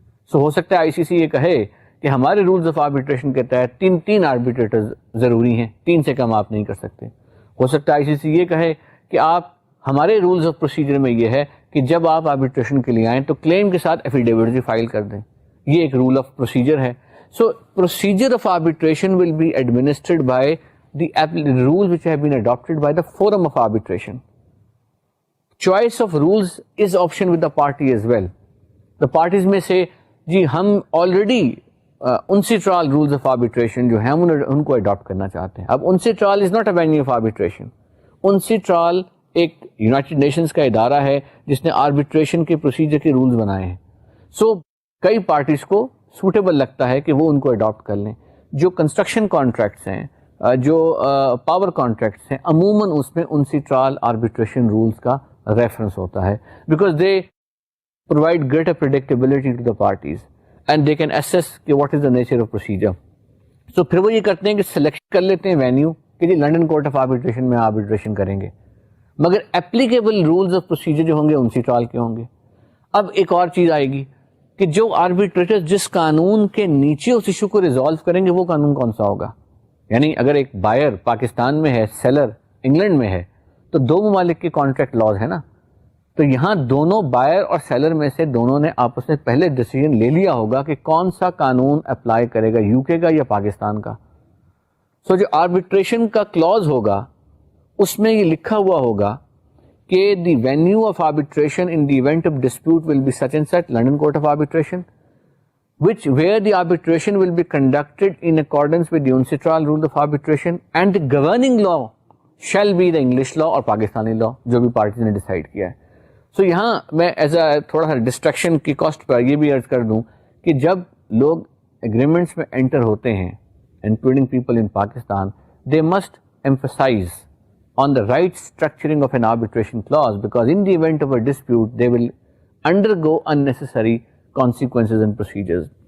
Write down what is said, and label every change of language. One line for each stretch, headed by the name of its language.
Urdu: سو ہو سکتا ہے ICC یہ کہے کہ ہمارے رولز آف آربیٹریشن کے تحت تین آربیٹریٹرز ضروری ہیں، 3 سے کم آپ نہیں کر سکتے. ہو سکتا ہے ICC یہ کہے کہ آپ ہمارے رولز آف پروسیجر میں یہ ہے کہ جب آپ آربیٹریشن کے لیے آئیں تو کلیم کے ساتھ ایفیڈیوٹ بھی فائل کر دیں. یہ ایک رول آف پروسیجر ہے.
English: So procedure of arbitration will be administered by the rules which have been adopted by the forum of arbitration. Choice of rules is option with the party as well. The parties may say جی ہم already UNCITRAL rules of arbitration
Urdu: جو ہیں ان کو adopt کرنا چاہتے ہیں.
English: اب UNCITRAL is not a venue of arbitration.
Urdu: UNCITRAL ایک United nations کا ادارہ ہے جس نے آربیٹریشن کے پروسیجر کے رولز بنائے ہیں. سو کئی پارٹیز کو سوٹیبل لگتا ہے کہ وہ ان کو اڈاپٹ کر لیں. جو کنسٹرکشن کانٹریکٹس ہیں، جو پاور کانٹریکٹس ہیں، عموماً اس میں UNCITRAL آربیٹریشن رولز کا ریفرنس ہوتا ہے
English: Because they provide greater predictability to the parties and they can assess کہ what is the nature of procedure.
Urdu: سو پھر وہ یہ کرتے ہیں کہ سلیکٹ کر لیتے ہیں وینیو کہ جی لنڈن کورٹ آف آربیٹریشن میں آربیٹریشن کریں گے، مگر اپلیکیبل رولز آف پروسیجر جو ہوں گے UNCITRAL کے ہوں گے. اب ایک اور چیز آئے گی کہ جو آربیٹریٹر جس قانون کے نیچے اس ایشو کو ریزالو کریں گے وہ قانون کون سا ہوگا. یعنی اگر ایک بائر پاکستان میں ہے، سیلر انگلینڈ میں ہے، تو دو ممالک کے کانٹریکٹ لاز ہے نا، تو یہاں دونوں بائر اور سیلر میں سے دونوں نے آپس میں پہلے ڈیسیجن لے لیا ہوگا کہ کون سا قانون اپلائی کرے گا، UK کا یا پاکستان کا. سو جو آربیٹریشن کا کلاز ہوگا اس میں یہ لکھا ہوا ہوگا کہ
English: the venue of arbitration in the event of dispute will be such and such London Court of Arbitration, where the arbitration will be conducted in accordance with the UNCITRAL rule of arbitration and the governing law shall be the English law
Urdu: اور Pakistani law جو بھی parties نے decide کیا ہے. سو یہاں میں as a تھوڑا سا ڈسٹریکشن کی کاسٹ پر یہ بھی عرض کر دوں کہ جب لوگ اگریمنٹس میں انٹر ہوتے ہیں including people in Pakistan,
English: they must emphasize on the right structuring of an arbitration clause because in the event of a dispute they will undergo unnecessary consequences and procedures.